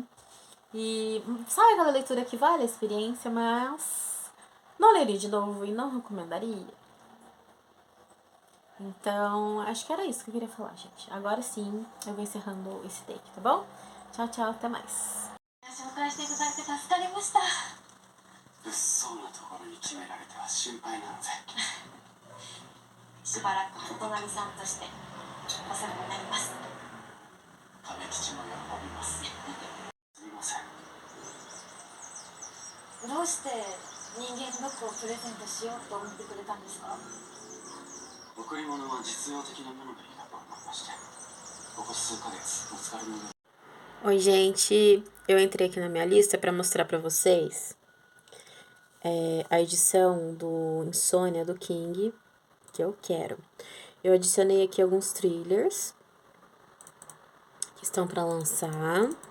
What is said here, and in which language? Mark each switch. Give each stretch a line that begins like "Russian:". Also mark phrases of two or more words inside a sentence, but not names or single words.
Portuguese: E sabe aquela leitura que vale a experiência, mas não leria de novo e não recomendaria? Então, acho que era isso que eu queria falar, gente. Agora sim, eu vou encerrando esse take, tá bom? Tchau, tchau, até mais.
Japanese: 紹介していただいて助かりました。物騒なところに決められては心配なのでしばらくお隣さんとしてお世話になります。亀吉も喜びます。すみません。どうして人間ドックをプレゼントしようと思ってくれたんですか？贈り物は実用的なものがいいなと思いまして、ここ数ヶ月お疲れの。
Portuguese: Oi, gente, eu entrei aqui na minha lista para mostrar para vocês a edição do Insônia do King, que eu quero. Eu adicionei aqui alguns thrillers que estão para lançar.